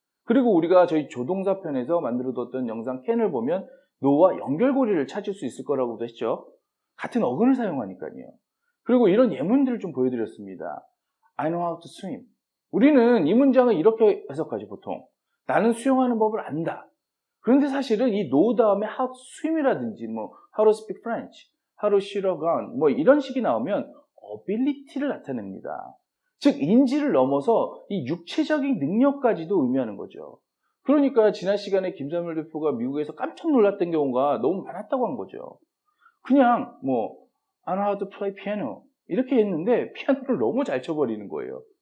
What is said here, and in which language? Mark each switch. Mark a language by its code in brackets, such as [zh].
[ko] 그리고 우리가 저희 조동사 편에서 만들어뒀던 영상 캔을 보면 know와 연결고리를 찾을 수 있을 거라고도 했죠. 같은 어근을 사용하니까요. 그리고 이런 예문들을 좀 보여드렸습니다. [en] I know how to swim. [ko] 우리는 이 문장을 이렇게 해석하죠, 보통. 나는 수영하는 법을 안다. 그런데 사실은 이 know 다음에 [en] how to swim [ko] 이라든지 뭐 [en] how to speak French, how to shoot a gun [ko] 뭐 이런 식이 나오면 ability를 나타냅니다. 즉 인지를 넘어서 이 육체적인 능력까지도 의미하는 거죠. 그러니까 지난 시간에 김삼일 대표가 미국에서 깜짝 놀랐던 경우가 너무 많았다고 한 거죠. 그냥 뭐 [en] I know how to play piano [ko] 이렇게 했는데 피아노를 너무 잘 쳐버리는 거예요.